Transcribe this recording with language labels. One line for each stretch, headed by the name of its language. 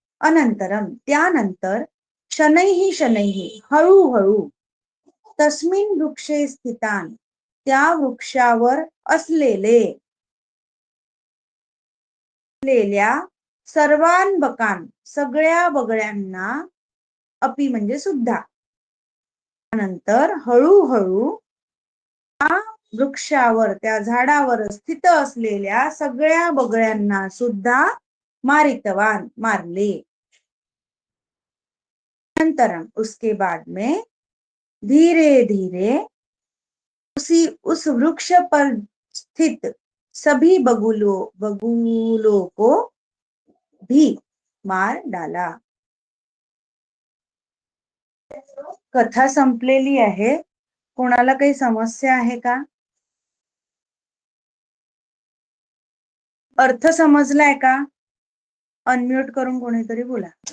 Sanskrit: अनंतरम
Marathi: त्यानंतर
Sanskrit: शनैः शनैः
Marathi: हळूहळू
Sanskrit: तस्मिन् वृक्षे स्थितान
Marathi: त्या वृक्षावर असलेल्या
Sanskrit: सर्वान बकान
Marathi: सगळ्या बगळ्यांना,
Sanskrit: अपि
Marathi: म्हणजे सुद्धा, नंतर हळूहळू त्या वृक्षावर त्या झाडावर स्थित असलेल्या सगळ्या बगळ्यांना सुद्धा
Sanskrit: मारितवान
Marathi: मारले.
Sanskrit: अनंतरम
Hindi: उसके बाद में धीरे धीरे उस वृक्ष पर स्थित सभी बगुलों को भी मार डाला.
Marathi: कथा संपलेली आहे. कोणाला काही समस्या आहे का? अर्थ समजलाय का? अनम्यूट करून कोणीतरी बोला.